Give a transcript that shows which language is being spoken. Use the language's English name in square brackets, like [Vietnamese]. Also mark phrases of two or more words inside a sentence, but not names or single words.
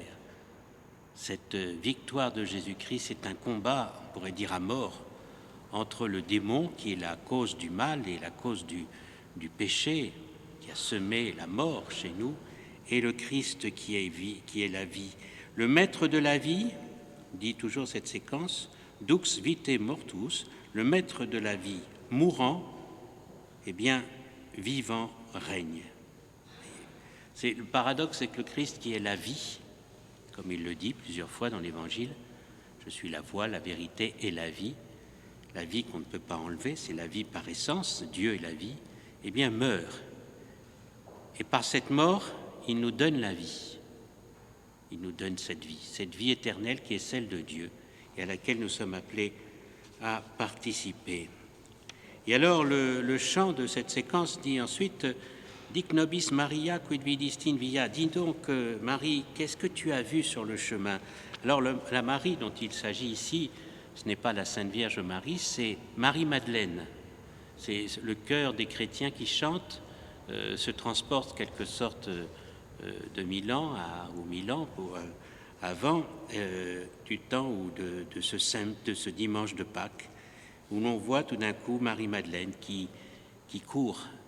[French] Cette victoire de Jésus-Christ, c'est un combat, on pourrait dire à mort, entre le démon, qui est la cause du mal et la cause du péché, qui a semé la mort chez nous, et le Christ qui est la vie. Le maître de la vie, dit toujours cette séquence, [Latin] dux vitae mortus, [French] le maître de la vie mourant, eh bien, vivant règne. Le paradoxe, c'est que le Christ qui est la vie, comme il le dit plusieurs fois dans l'Évangile, je suis la voie, la vérité et la vie qu'on ne peut pas enlever, c'est la vie par essence, Dieu est la vie, eh bien meurt. Et par cette mort, il nous donne la vie. Il nous donne cette vie éternelle qui est celle de Dieu et à laquelle nous sommes appelés à participer. Et alors le chant de cette séquence dit ensuite « [Latin] Dic nobis Maria quid vidist in via [French] » Dis donc Marie, qu'est-ce que tu as vu sur le chemin? Alors la Marie dont il s'agit ici, ce n'est pas la Sainte Vierge Marie, c'est Marie-Madeleine. C'est le chœur des chrétiens qui chantent, se transporte quelque sorte de Milan ou Milan avant du temps ou de ce dimanche de Pâques, où l'on voit tout d'un coup Marie-Madeleine qui court.